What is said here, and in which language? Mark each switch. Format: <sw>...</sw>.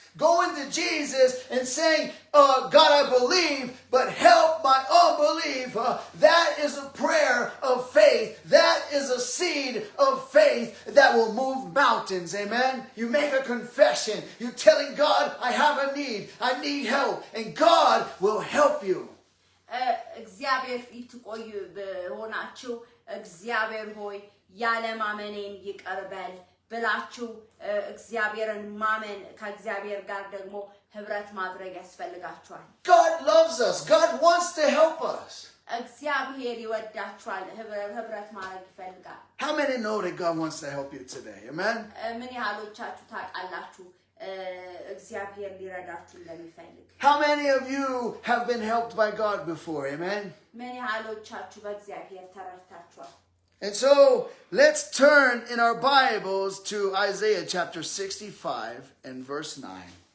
<en>Going to Jesus and saying God I believe but help my unbelief that is a prayer of faith that is a seed of faith that will move mountains amen you make a confession you're telling God I have a need I need help and God will help you</en> <am>እግዚአብሔር ፊት ቆዩ በሆናችሁ እግዚአብሔር ሆይ ያለማመኔን ይቀርበል ብላችሁ እግዚአብሔርን ማመን ከእግዚአብሔር ጋር ደግሞ ህብረት ማድረግ ያስፈልጋችኋል</am> <en>God loves us God wants to help us</en> <am>እግዚአብሔር ይወዳችኋል ህብረት ማድረግ ይፈልጋል</am> <en>How many know that God wants to help you today amen</en> <am>ምን ያህሎቻችሁ ታውቃላችሁ እግዚአብሔር ሊረዳችሁ እንደሚፈልግ</am> <en>How many of you have been helped by God before amen</en> <am>ምን ያህሎቻችሁ በእግዚአብሔር ተረድታችኋል</am> <en>And so let's turn in our Bibles to Isaiah chapter 65 and verse 9</en>